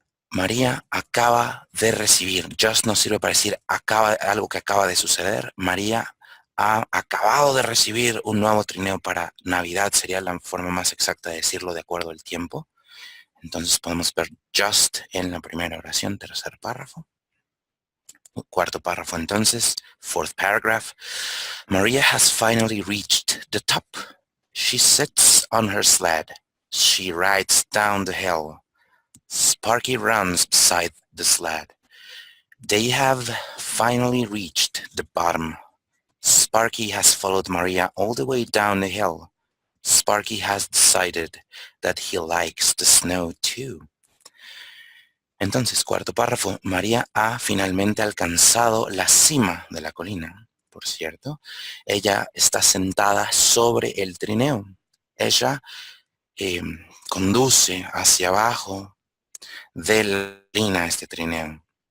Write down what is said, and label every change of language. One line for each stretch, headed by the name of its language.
Spanish: María acaba de recibir. Just nos sirve para decir algo que acaba de suceder. María ha acabado de recibir un nuevo trineo para Navidad. Sería la forma más exacta de decirlo de acuerdo al tiempo. Entonces podemos ver just en la primera oración, tercer párrafo. Cuarto párrafo entonces,
English: fourth paragraph. Maria has finally reached the top. She sits on her sled. She rides down the hill. Sparky runs beside the sled. They have finally reached the bottom. Sparky has followed Maria all the way down the hill. Sparky has decided that he likes the snow too.
Spanish: Entonces, cuarto párrafo, María ha finalmente alcanzado la cima de la colina. Por cierto, ella está sentada sobre el trineo. Ella conduce hacia abajo de la colina este trineo.